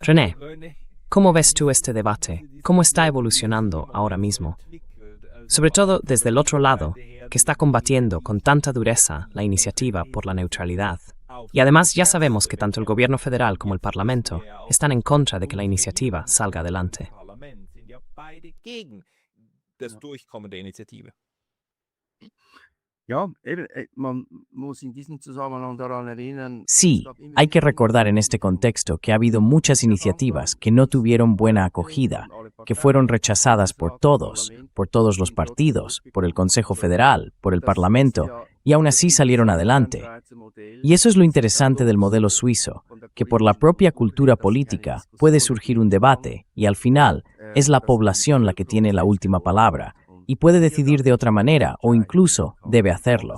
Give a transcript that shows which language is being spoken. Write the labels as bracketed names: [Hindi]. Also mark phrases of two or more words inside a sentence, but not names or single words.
[Spanish] René, ¿cómo ves tú este debate? ¿Cómo está evolucionando ahora mismo? Sobre todo desde el otro lado, que está combatiendo con tanta dureza la iniciativa por la neutralidad. Y además ya sabemos que tanto el gobierno federal como el Parlamento están en contra de que la iniciativa salga adelante. [German] Ja, eben, man muss in diesem Zusammenhang daran erinnern. [Spanish] Sí, hay que recordar en este contexto que ha habido muchas iniciativas que no tuvieron buena acogida, que fueron rechazadas por todos los partidos, por el Consejo Federal, por el Parlamento, y aún así salieron adelante. Y eso es lo interesante del modelo suizo, que por la propia cultura política puede surgir un debate y al final es la población la que tiene la última palabra y puede decidir de otra manera o incluso debe hacerlo.